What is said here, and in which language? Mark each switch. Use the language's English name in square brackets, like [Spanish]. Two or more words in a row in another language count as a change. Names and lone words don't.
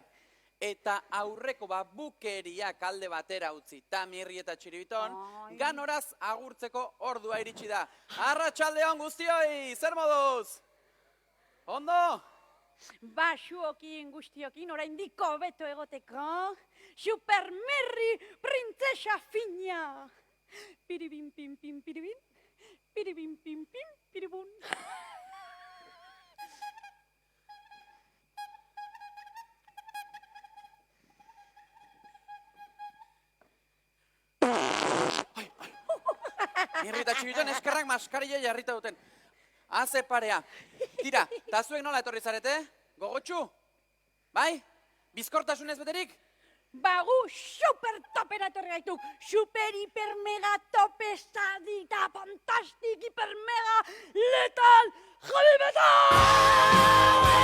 [Basque] Eta aurreko bukeriak alde batera utzi, Tamirri eta Txiribiton, ganoraz agurtzeko ordua iritsi da. Arratsaldeon guztioi, zer moduz? Ondo? Basuokin guztiokin oraindik hobeto egoteko. Supermerri printzesa fina. Piribin pin pin piribin. Piribin pin pin piribun. Mirri eta Txibiton eskerrak maskarilla jarrita duten. Haze parea. Tira, eta zuek nola etorri zarete? Gogotxu? Bai? Bizkortasunez beterik? Bagu super topera etorri gaituk. Super hiper mega tope estadita fantastik hiper mega letal [English] heavy metal!